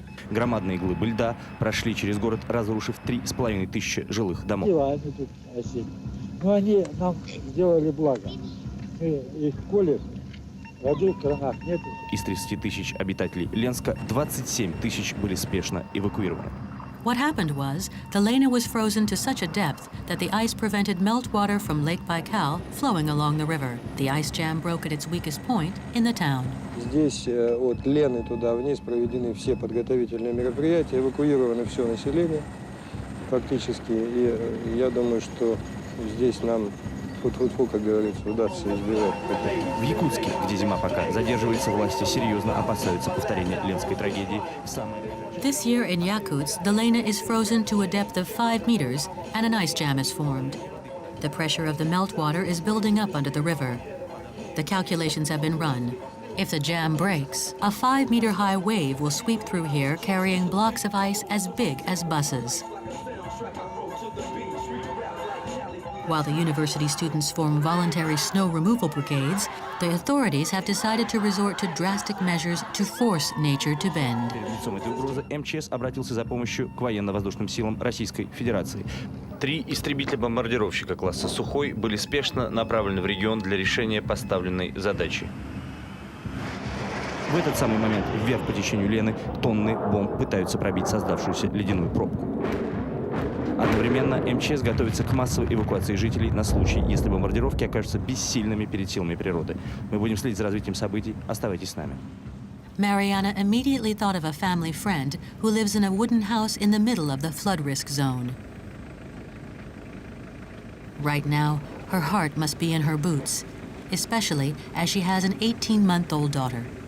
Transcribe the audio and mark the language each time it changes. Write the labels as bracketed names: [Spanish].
[Russian] Громадные глыбы льда прошли через город, разрушив 3500 жилых домов. Но они нам сделали благо. Мы их колем, воды в кранах нет. Из 30 тысяч обитателей Ленска 27 тысяч были спешно эвакуированы. [English] What happened was, the Lena was frozen to such a depth that the ice prevented meltwater from Lake Baikal flowing along the river. The ice jam broke at its weakest point in the town. [Russian] Здесь от Лены туда вниз проведены все подготовительные мероприятия, эвакуировано все население фактически. И я думаю, что здесь нам, фу-фу-фу, как говорится, удастся избежать. В Якутске, где зима пока задерживается, власти серьезно опасаются повторения ленской трагедии. [English] This year in Yakutsk, the Lena is frozen to a depth of 5 meters and an ice jam is formed. The pressure of the meltwater is building up under the river. The calculations have been run. If the jam breaks, a 5-meter-high wave will sweep through here carrying blocks of ice as big as buses. While the university students form voluntary snow removal brigades, the authorities have decided to resort to drastic measures to force nature to bend. [Russian] Перед лицом этой угрозы МЧС обратился за помощью к военно-воздушным силам Российской Федерации. 3 истребителя-бомбардировщика класса «Сухой» были спешно направлены в регион для решения поставленной задачи. В этот самый момент вверх по течению Лены тонны бомб пытаются пробить создавшуюся ледяную пробку. Одновременно МЧС готовится к массовой эвакуации жителей на случай, если бомбардировки окажутся бессильными перед силами природы. Мы будем следить за развитием событий. Оставайтесь с нами. [English] Mariana immediately thought of a family friend who lives in a wooden house in the middle of the flood risk zone. Right now, her heart must be in her boots, especially as she has an 18-month-old daughter.